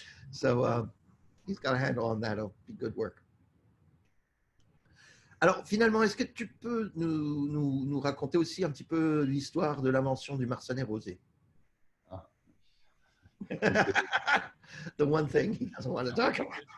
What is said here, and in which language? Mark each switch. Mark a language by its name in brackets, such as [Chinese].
[English] So he's got a handle on that. It'll be good work. [French] Alors finalement, est-ce que tu peux nous raconter aussi un petit peu l'histoire de l'invention du Marsanais rosé? [English] The one thing he doesn't want to talk about.